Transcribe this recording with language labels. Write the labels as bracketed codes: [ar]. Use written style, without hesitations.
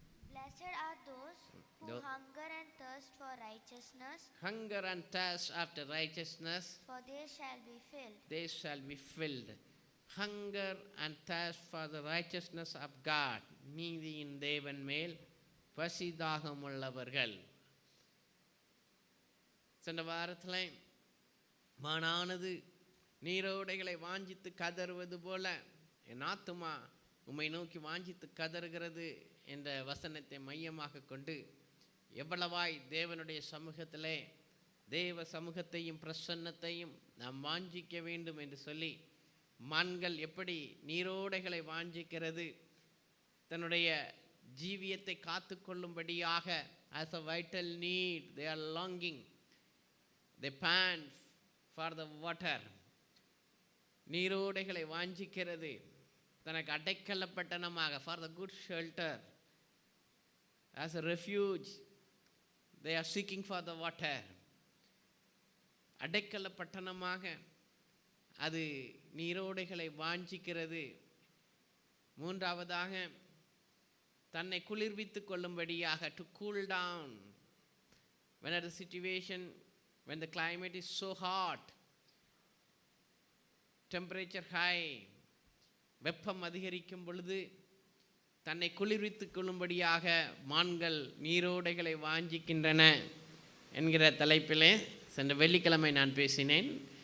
[en] Blessed are those who hunger and thirst for righteousness. Hunger and thirst after righteousness, For they shall be filled. they shall be filled. Hunger and thirst for the righteousness of God. [ta] நீதியின் தேவன் மேல் பசி தாகம் உள்ளவர்கள். சென்ற வாரத்தில் மானானது நீரோடைகளை வாஞ்சித்து கதறுவது போல என் ஆத்துமா உம்மை நோக்கி வாஞ்சித்து கதறுகிறது என்ற வசனத்தை மையமாக கொண்டு எவ்வளவாய் தேவனுடைய சமூகத்திலே தேவ சமூகத்தையும் பிரசன்னத்தையும் நாம் வாஞ்சிக்க வேண்டும் என்று சொல்லி, மான்கள் எப்படி நீரோடைகளை வாஞ்சிக்கிறது, தன்னுடைய ஜீவியத்தை காத்து கொள்ளும்படியாக [en] as a vital need they are longing, they pant for the water. [ta] நீரோடைகளை வாஞ்சிக்கிறது, தனக்கு அடைக்கல பட்டணமாக [en] for the good shelter, as a refuge they are seeking for the water. [ta] அடைக்கல பட்டணமாக அது நீரோடைகளை வாஞ்சிக்கிறது. மூன்றாவதாக தன்னை குளிர்வித்துக் கொள்ளும்படியாக [en] to cool down when at the situation when the climate is so hot, temperature high, [ta] வெப்பம் அதிகரிக்கும் பொழுது தன்னை குளிர்வித்துக் கொள்ளும்படியாக மான்கள் நீரோடைகளை வாஞ்சிக்கின்றன என்கிற தலைப்பிலே சென்ற வெள்ளிக்கிழமை நான் பேசினேன்.